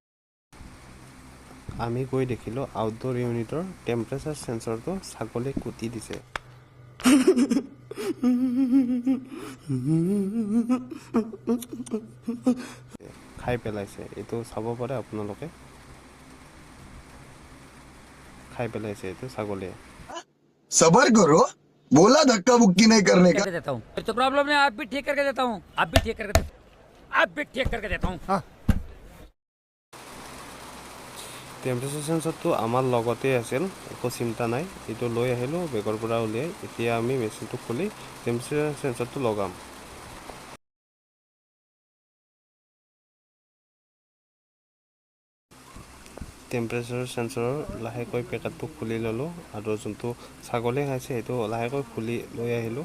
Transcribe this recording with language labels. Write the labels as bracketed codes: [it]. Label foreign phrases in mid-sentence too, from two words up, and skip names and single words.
[as] আমি গৈ দেখিলোঁ [en] outdoor unitৰ temperature sensorটো [as] ছাগলীক কুটি দিছে। খাই পেলাইছে। এইটো চাব পাৰে আপোনালোকে। খাই পেলাইছে এইটো ছাগলীয়ে। [hi] सबर करो, बोला धक्का बुक्की नहीं करने का। करके देता हूँ तो प्रॉब्लम नहीं, आप भी ठीक करके देता हूँ, आप भी ठीक करके देता हूँ। [en] temperature sensorটো [as] আমাৰ লগতে আছিল, একো চিন্তা নাই। এইটো লৈ আহিলোঁ বেগৰ পৰা উলিয়াই। এতিয়া আমি মেচিনটো খুলি [en] temperature sensorটো [as] লগাম। [en] temperature sensorৰ [as] লাহেকৈ পেকেটটো খুলি ল'লোঁ আৰু যোনটো ছাগলী খাইছে সেইটো লাহেকৈ খুলি লৈ আহিলোঁ।